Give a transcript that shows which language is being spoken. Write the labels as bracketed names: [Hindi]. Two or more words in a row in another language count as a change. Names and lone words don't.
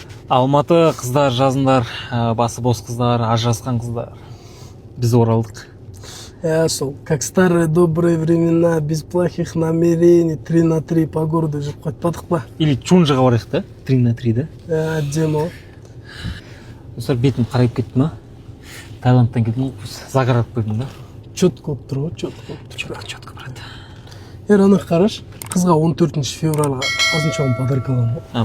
[Kazakh] Алматы қыздар, жазындар, басы бос қыздар, ажырасқан қыздар. Біз оралдық. Сол, [Russian] как старые добрые времена, без плохих намерений, 3 на 3 по городу [Kazakh] жүріп қайтпадық па? Или Чунжыға барайық да, 3 на 3 да. Әдемі. Осылар бетім қарайып кетті ма? Таиландтан келдім, загорап қойдым да. Четко болып тұр ғой, четко болып тұр. Четко, брат. Ана қараш, қызға 14 февральға азыншауын подарка аламын ғой.